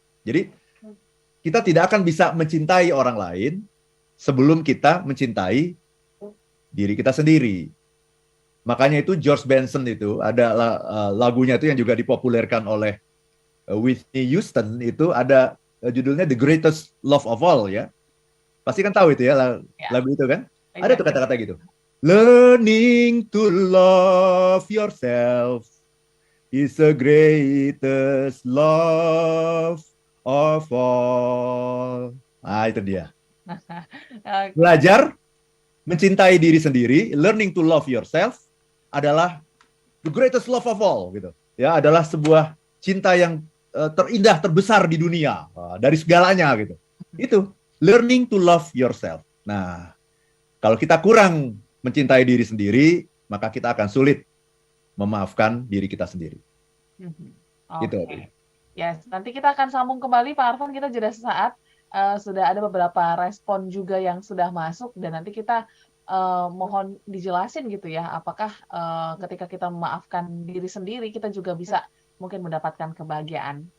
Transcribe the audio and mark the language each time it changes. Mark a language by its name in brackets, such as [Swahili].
[Indonesian] Jadi kita tidak akan bisa mencintai orang lain sebelum kita mencintai diri kita sendiri. Makanya itu George Benson itu ada lagunya itu yang juga dipopulerkan oleh Whitney Houston, itu ada judulnya The Greatest Love of All ya. Pasti kan tahu itu ya lagu itu kan? Ada tuh kata-kata gitu. [English] Learning to love yourself is the greatest love of all. [Indonesian] Nah, itu dia. Belajar mencintai diri sendiri, [English] learning to love yourself [Indonesian] adalah [English] the greatest love of all [Indonesian] gitu. Ya, adalah sebuah cinta yang terindah, terbesar di dunia, dari segalanya gitu. Itu [English] learning to love yourself. [Indonesian] Nah, kalau kita kurang mencintai diri sendiri, maka kita akan sulit memaafkan diri kita sendiri. Gitu. Yes, nanti kita akan sambung kembali Pak Arfan, kita jeda sesaat. Sudah ada beberapa respon juga yang sudah masuk dan nanti kita mohon dijelasin gitu ya, apakah ketika kita memaafkan diri sendiri kita juga bisa mungkin mendapatkan kebahagiaan.